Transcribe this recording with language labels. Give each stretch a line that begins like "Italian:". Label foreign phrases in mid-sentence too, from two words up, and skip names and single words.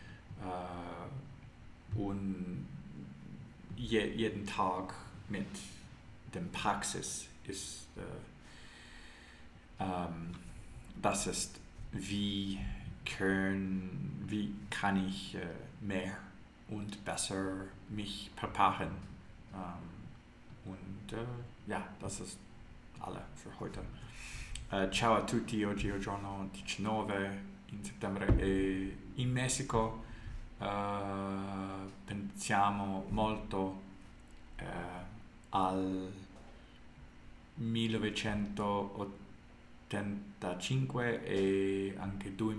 German: Und jeden Tag mit dem Praxis ist, das ist, wie kann ich mehr und besser mich preparieren. Ja, das ist alle für heute.
Italian: Ciao a tutti, oggi è il giorno 19 in settembre e in Messico pensiamo molto al 1985 e anche